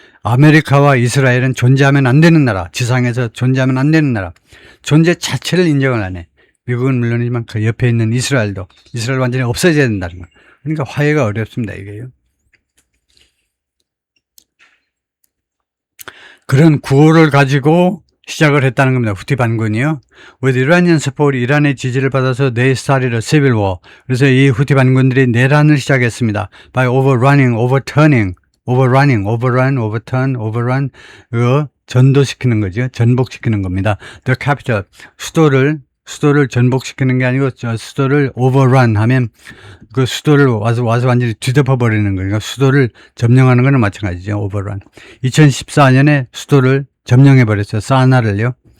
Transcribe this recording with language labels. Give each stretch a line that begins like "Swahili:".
Korean: 아메리카와 이스라엘은 존재하면 안 되는 나라, 지상에서 존재하면 안 되는 나라, 존재 자체를 인정을 안 해. 미국은 물론이지만 그 옆에 있는 이스라엘 완전히 없어져야 된다는 거. 그러니까 화해가 어렵습니다, 이게요. 그런 구호를 가지고 시작을 했다는 겁니다. 후티 반군이요.
English: With Iranian support,
Korean: 이란의 지지를 받아서
English: they started a civil war.
Korean: 그래서 이 후티 반군들이 내란을 시작했습니다.
English: By overrun, overturn, overrun,
Korean: 전도시키는 거죠. 전복시키는 겁니다.
English: The capital,
Korean: 수도를 전복시키는 게 아니고 수도를 overrun 하면 그 수도를 와서 완전히 뒤덮어버리는 거예요. 그러니까 수도를 점령하는 거는 마찬가지죠.
English: overrun.
Korean: 2014년에 수도를 점령해버렸어요. 사나를요.